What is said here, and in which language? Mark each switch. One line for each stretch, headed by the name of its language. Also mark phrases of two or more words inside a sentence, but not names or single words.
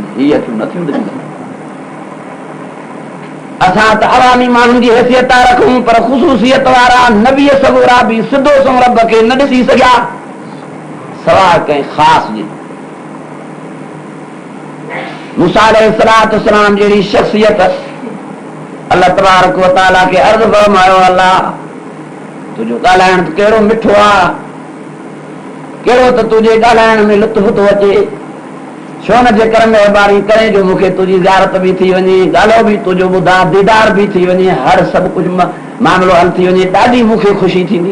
Sindhi: हीअ अखियूं नथियूं ॾिसी सघनि। असां त अवामी माण्हुनि जी हैसियत था रखूं, पर ख़ुसूसियत वारा नबी सगोरा बि सिधो सो रब खे न ॾिसी सघिया सवाइ कंहिं ख़ासि जी। मूसा अलैहिस्सलाम जहिड़ी शख़्सियत
Arabic: الله تبارك وتعالى
Sindhi: खे अर्ज़ फरमायो, अल्लाह तुंहिंजो ॻाल्हाइण कहिड़ो मिठो आहे, कहिड़ो त तुंहिंजे ॻाल्हाइण में लुत्फ़ थो अचे। छो न जेकर महिरबानी करे जो मूंखे तुंहिंजी ज़ियारत बि थी वञे, ॻाल्हो बि तुंहिंजो ॿुधा, दीदार बि थी वञे, हर सभु कुझु मामिलो हल थी वञे, ॾाढी मूंखे ख़ुशी थींदी।